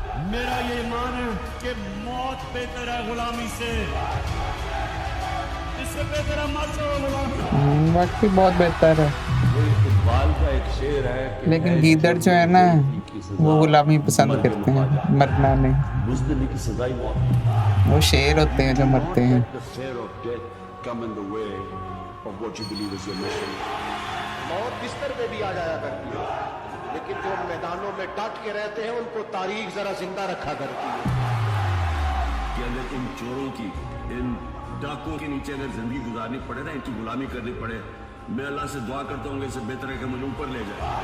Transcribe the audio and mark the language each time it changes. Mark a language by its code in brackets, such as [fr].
[hi] मेरा ये ईमान है कि मौत बेहतर है गुलामी से, इससे बेहतर है मर जाओ गुलामी। वाकई बहुत बेहतर है, इकबाल का एक शेर है कि लेकिन गीदड़ जो है ना वो गुलामी पसंद करते हैं, मरना नहीं। बुज़दिली की सजा ही मौत। वो शेर होते हैं जो मरते हैं। [en] The fear of death come in the way of what you believe is your mission. [hi] मौत बिस्तर पे भी आ जाया करती है, लेकिन जो मैदानों में डट के रहते हैं उनको तारीख जरा जिंदा रखा करती है। कि अगर इन चोरों की, इन डाकुओं के नीचे अगर जिंदगी गुजारनी पड़े ना, इनकी गुलामी करनी पड़े, मैं अल्लाह से दुआ करता हूँ कि इससे बेहतर है कि मुझे ऊपर ले जाए।